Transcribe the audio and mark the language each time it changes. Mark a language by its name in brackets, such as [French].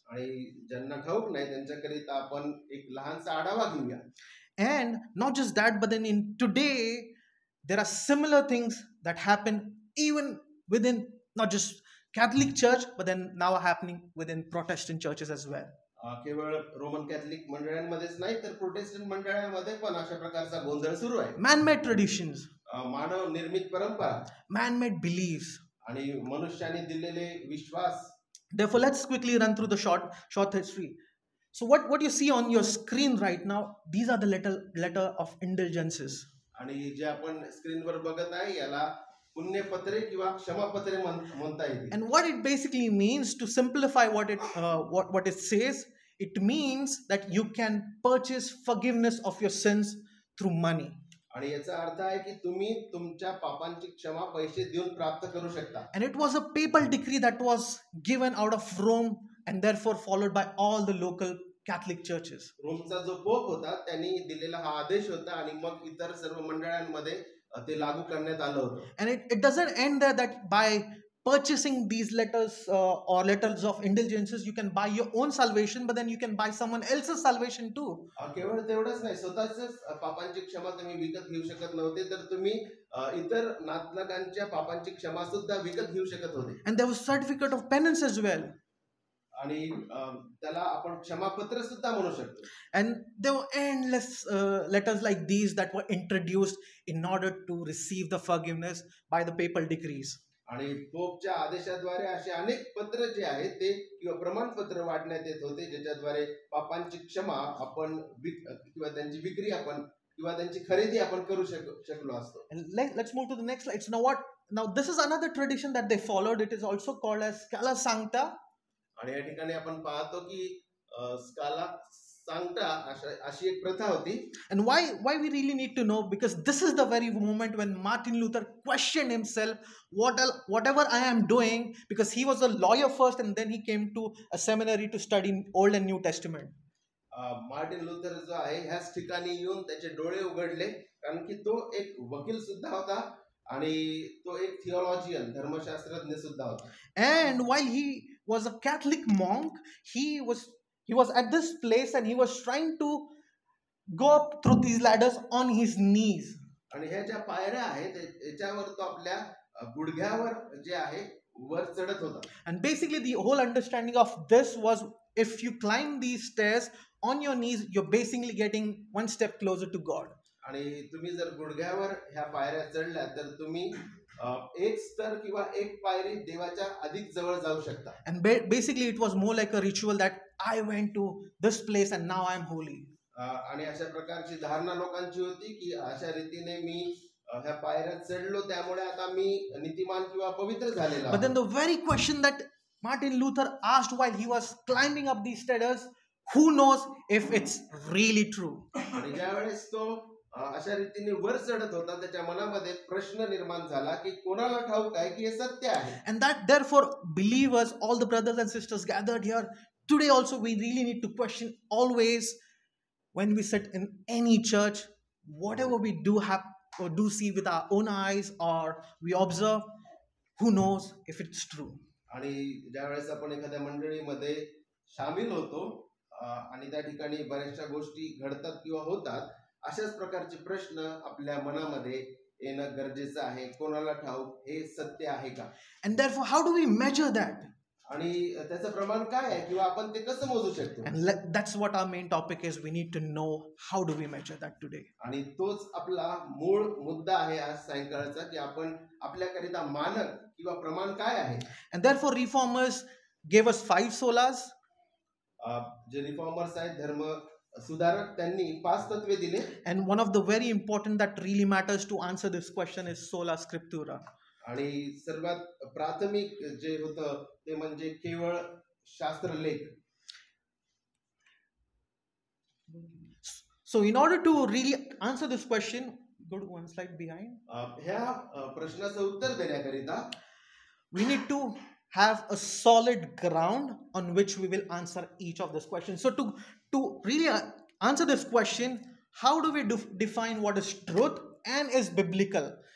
[Marathi] आणि ज्यांना ठाऊक नाही त्यांच्याकरिता आपण एक लहानसा आढावा घेऊया. [English] And not just that, but then in today there are similar things that happen even within not just Catholic Church, but then now happening within Protestant churches as well. [Marathi] केवळ रोमन कॅथलिक मंडळांमध्येच नाही तर Protestant मंडळांमध्ये पण अशा प्रकारचा गोंधळ सुरू आहे. [English] Man-made traditions, [Marathi] मानव निर्मित परंपरा, [English] man-made beliefs, [Marathi] आणि मनुष्याने दिलेले विश्वास. [English] Therefore, let's quickly run through the short history. So what you see on your screen right now, these are the letter of indulgences. [Marathi] आणि जे आपण स्क्रीनवर बघत आहे याला पुण्यपत्रे किंवा क्षमापत्रे म्हणता येते. [English] And what it basically means, to simplify what it says, it means that you can purchase forgiveness of your sins through money. [Marathi] आणि याचा अर्थ आहे की तुम्ही तुमच्या पापांची क्षमा पैसे देऊन प्राप्त करू शकता. [English] And it was a papal decree that was given out of Rome and therefore followed by all the local Catholic churches. [Marathi] रोमचा जो पोप होता त्यांनी दिलेला हा आदेश होता आणि मग इतर सर्व मंडळांमध्ये ते लागू करण्यात आलं होतं. [English] And it doesn't end there, that by purchasing these letters or letters of indulgences you can buy your own salvation, but then you can buy someone else's salvation too. [Marathi] केवळ तेवढंच नाही, स्वतःच पापांची क्षमा तुम्ही विकत घेऊ शकत नव्हते, तर तुम्ही इतर नातलगांच्या पापांची क्षमा सुद्धा विकत घेऊ शकत होते. [English] And there was certificate of penance as well. [Marathi] आणि त्याला आपण क्षमापत्र सुद्धा म्हणू शकतो. [English] And there were endless letters like these that were introduced in order to receive the forgiveness by the papal decrees. [Marathi] आणि पोपच्या आदेशाद्वारे असे अनेक पत्र जे आहेत ते किंवा प्रमाणपत्र वाटण्यात येत होते ज्याच्याद्वारे पापांची क्षमा आपण किंवा त्यांची विक्री आपण किंवा त्यांची खरेदी आपण करू शकलो असतो. [English] And let's move to the next slide. Now this is another tradition that they followed. It is also called as Scala Sancta. [Marathi] आणि या ठिकाणी आपण पाहतो की स्काला सांगता अशी एक प्रथा होती. [English] And why we really need to know, because this is the very moment when Martin Luther questioned himself, whatever I am doing, because he was a lawyer first and then he came to a seminary to study Old and New Testament. [Marathi] Martin Luther जो आहे ह्याच ठिकाणी येऊन त्याचे डोळे उघडले, कारण की तो एक वकील सुद्धा होता आणि तो एक थिओलॉजियन धर्मशास्त्रज्ञ सुद्धा होता. [English] And while he was a Catholic monk, he was at this place and he was trying to go up through these ladders on his knees. [Marathi] आणि ह्या ज्या पायऱ्या आहेत याच्यावर तो आपल्या गुडघ्यावर जे आहे वर चढत होता. [English] And basically the whole understanding of this was, if you climb these stairs on your knees, you're basically getting one step closer to God. [Marathi] आणि तुम्ही जर गुडघ्यावर ह्या पायऱ्या चढल्या तर तुम्ही एक स्तर किंवा एक पायरी देवाच्या अधिक जवळ जाऊ शकता. [English] And basically it was more like a ritual that I went to this place and now I am holy. [Marathi] आणि अशा प्रकारची धारणा लोकांची होती की अशा रीतीने मी ह्या पायऱ्या चढलो त्यामुळे आता मी नीतिमान किंवा पवित्र झालेलो. [English] But then the very question that Martin Luther asked while he was climbing up these stairs, who knows if it's really true? [Marathi] आणि ज्यावेळेस तो अशा रीतीने वर चढत होता त्याच्या मनामध्ये प्रश्न निर्माण झाला की कोणाला ठाऊक आहे की हे सत्य आहे. [English] And that therefore believers, all the brothers and sisters gathered here today, also we really need to question always when we sit in any church, whatever we do have or do see with our own eyes or we observe, who knows if it's true. [Marathi] आणि ज्यावेळेस आपण एखाद्या मंडळीमध्ये सामील होतो आणि त्या ठिकाणी बऱ्याचशा गोष्टी घडतात किंवा होतात, अशाच प्रकारचे प्रश्न आपल्या मनामध्ये येणं गरजेचं आहे. कोणाला ठाऊक हे सत्य आहे का? [English] And therefore how do we measure that? [Marathi] आणि त्याचं प्रमाण काय आहे किंवा आपण ते कसं मोजू शकतो? [English] And that's what our main topic is. We need to know how do we measure that today. [Marathi] आणि तोच आपला मूळ मुद्दा आहे आज सायंकाळचा, की आपण आपल्याकरिता मानक किंवा प्रमाण काय आहे. [English] And therefore reformers gave us 5 solas. [Marathi] जे रिफॉर्मर्स आहेत धर्म सुधारक त्यांनी 5 तत्वे दिले. [English] And one of the very important that really matters to answer this question is sola scriptura. [Marathi] आणि सर्वात प्राथमिक जे होतं ते म्हणजे केवळ शास्त्रलेख. [English] So in order to really answer this question, go to one slide behind. [Marathi] ह्या प्रश्नाचं उत्तर देण्याकरिता [English] we need to have a solid ground on which we will answer each of these questions. So to really answer this question, how do we define what is truth and is biblical?